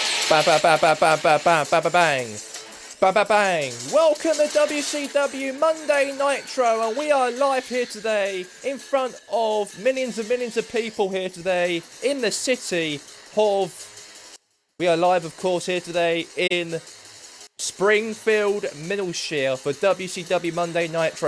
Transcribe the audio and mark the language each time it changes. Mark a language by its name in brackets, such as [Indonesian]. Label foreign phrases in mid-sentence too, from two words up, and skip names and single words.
[English] Ba ba ba ba ba ba ba ba ba bang. Ba ba bang. Welcome to WCW Monday Nitro, and we are live here today in front of millions and millions of people here today in the city of... We are live, of course, here today in Springfield, Middleshire for WCW Monday Nitro.